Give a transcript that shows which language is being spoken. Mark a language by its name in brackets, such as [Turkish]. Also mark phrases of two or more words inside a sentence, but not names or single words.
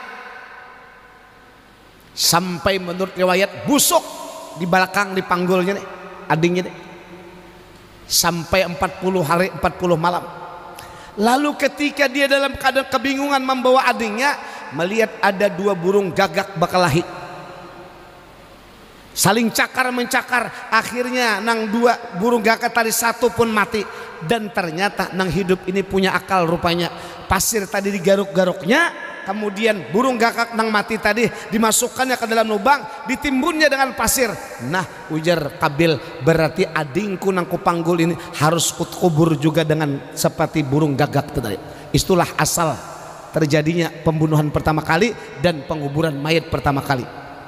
[Indonesian] Sampai menurut riwayat busuk di belakang dipanggulnya nih, adiknya nih. Sampai 40 hari 40 malam. Lalu ketika dia dalam keadaan kebingungan membawa adiknya, melihat ada dua burung gagak berkelahi, saling cakar mencakar. Akhirnya nang dua burung gagak tadi satu pun mati. Dan ternyata nang hidup ini punya akal rupanya. Pasir tadi digaruk-garuknya, kemudian burung gagak nang mati tadi dimasukkannya ke dalam lubang, ditimbunnya dengan pasir. [Banjar] Nah ujar Qabil, berarti adingku nang kupanggul ini harus kubur juga dengan seperti burung gagak tadi. [Indonesian] Itulah asal terjadinya pembunuhan pertama kali dan penguburan mayat pertama kali.